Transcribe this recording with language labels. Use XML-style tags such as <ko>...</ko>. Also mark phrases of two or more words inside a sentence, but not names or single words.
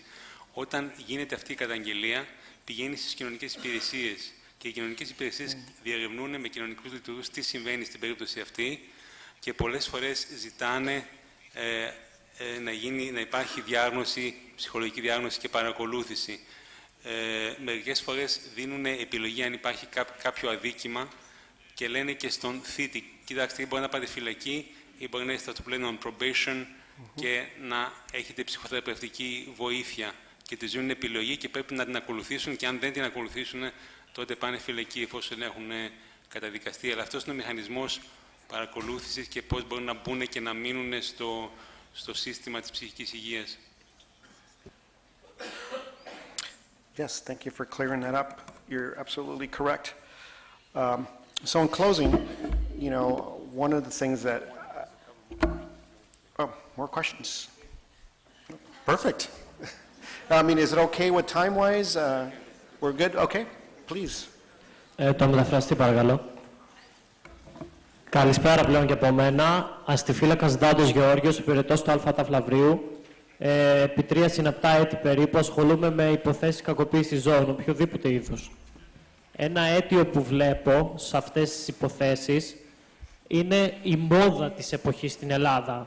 <el>Όταν γίνεται αυτή η καταγγελία, πηγαίνει στις κοινωνικές υπηρεσίες και οι κοινωνικές υπηρεσίες διερευνούν με κοινωνικούς λειτουργούς τι συμβαίνει στην περίπτωση αυτή και πολλές φορές ζητάνε να υπάρχει διάγνωση, ψυχολογική διάγνωση και παρακολούθηση. Μερικές φορές δίνουν επιλογή αν υπάρχει κάποιο αδίκημα και λένε και στον θήτη, κοιτάξτε, μπορεί να πάτε φυλακή ή μπορεί να είστε στο πλένο</el> <en>on probation</en> <el>και να έχετε ψυχοθεραπευτική βοήθεια. Και τους δίνουν επιλογή και πρέπει να την ακολουθήσουν και αν δεν την ακολουθήσουν τότε πάνε φυλακή εφόσον έχουν καταδικαστεί. Αλλά αυτός είναι ο μηχανισμός παρακολούθησης και πώς μπορούν να μπουν και να μείνουν στο σύστημα της ψυχικής υγείας.</el> <en>Yes, thank you for clearing that up. You're absolutely correct. So in closing, you know, one of the things that... oh, more questions? Perfect. I mean, is it okay with time-wise? We're good? Okay, please.</en> <el>Το μεταφραστή, παρακαλώ. Καλησπέρα πλέον και από μένα. Αστιφύλακας Δάντος Γεώργιος, υπηρετός του ΑΛΦΑ Ταφλαβρίου. Επί 3 συναπτά έτη περίπου ασχολούμαι με υποθέσεις κακοποίησης ζώων, οποιοδήποτε είδους. Ένα αίτιο που βλέπω σε αυτές τις υποθέσεις είναι η μόδα της εποχής στην Ελλάδα.</el>